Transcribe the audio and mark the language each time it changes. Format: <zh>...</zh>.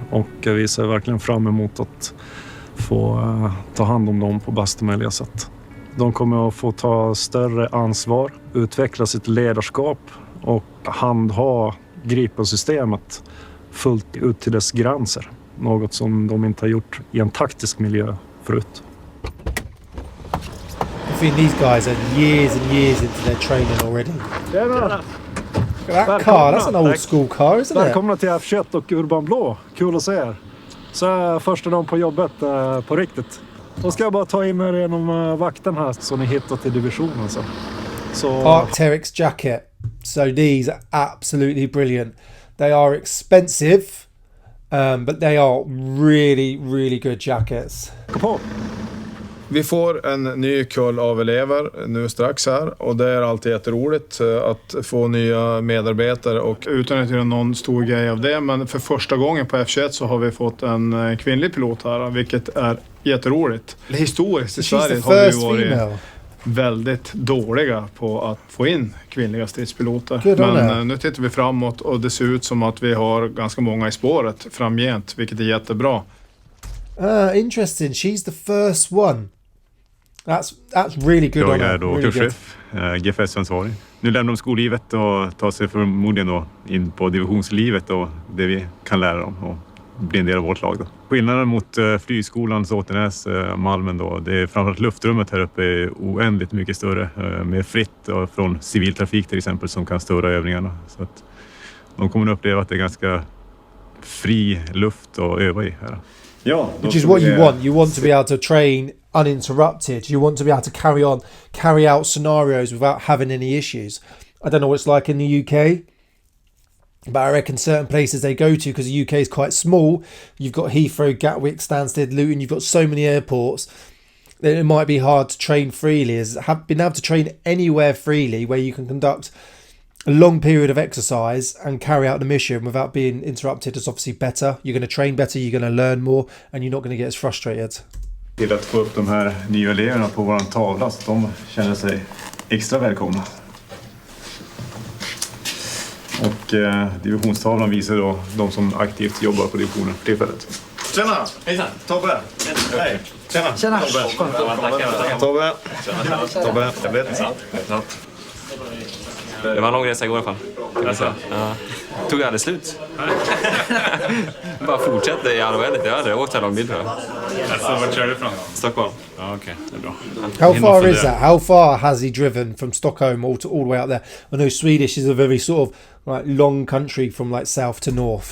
<sv>Och vi ser verkligen fram emot att få ta hand om dem på bästa möjliga sätt. De kommer att få ta större ansvar, utveckla sitt ledarskap och handha Gripen-systemet fullt ut till dess gränser. Något som de inte har gjort i en taktisk miljö förut.</sv> <en>I think these guys are years and years into their training already.</en> <sv>Tjena!</sv> <en>That car, that's an old school car, isn't it?</en> <sv>Välkomna till F21 och Urban Blå. Kul att se er. Så är första dagen på jobbet på riktigt. Då ska jag bara ta in er genom vakten här så ni hittar till divisionen sen. Så...</sv> <en>Arc'teryx jacket. So these are absolutely brilliant. They are expensive, but they are really, really good jackets.</en> <sv>Kom på! Vi får en ny kull av elever nu strax här och det är alltid jätteroligt att få nya medarbetare och utan att göra någon stor grej av det, men för första gången på F21 så har vi fått en kvinnlig pilot här, vilket är jätteroligt. Historiskt i Sverige har vi varit väldigt dåliga på att få in kvinnliga stridspiloter. Men nu tittar vi framåt och det ser ut som att vi har ganska många i spåret framgent, vilket är jättebra.</sv> <en>Interesting. She's the first one. That's really good.</en> <sv>Jag är då kurschef, GFS-ansvarig. Nu lämnar de skollivet och tar sig förmodligen då in på divisionslivet och det vi kan lära dem och bli en del av vårt lag då. Skillnaden mot flygskolan Såtenäs, Malmen då, det är framförallt luftrummet här uppe är oändligt mycket större, mer fritt från civiltrafik till exempel som kan störa övningarna. Så att de kommer att uppleva att det är ganska fri luft att öva i här. Ja,</sv> <en>which is what you want. You want to be able to train uninterrupted. You want to be able to carry out scenarios without having any issues. I don't know what it's like in the UK, but I reckon certain places they go to, because the UK is quite small, you've got Heathrow, Gatwick, Stansted, Luton, you've got so many airports that it might be hard to train freely. Being able to train anywhere freely where you can conduct a long period of exercise and carry out the mission without being interrupted is obviously better. You're going to train better, you're going to learn more, and you're not going to get as frustrated.</en> <sv>Till att få upp de här nya eleverna på våran tavla så de känner sig extra välkomna. Och divisionstavlan visar då de som aktivt jobbar på divisionen för tillfället. Tjena! Hejsan! Tobbe! Hej! Tjena! Tjena! Tobbe! Tobbe! Jag vet. Det var en lång resa igår i alla fall. Alltså. Ja. Tog aldrig slut. Bara fortsatte i all oändlighet. Jag hade åkt här lång bil tror jag. Alltså, vart kör du ifrån då? Stockholm. Ja, okej. Det är bra.</sv> <en>How far is that? How far has he driven from Stockholm all the way out there? I know Swedish is a very sort of like long country from like south to north.</en>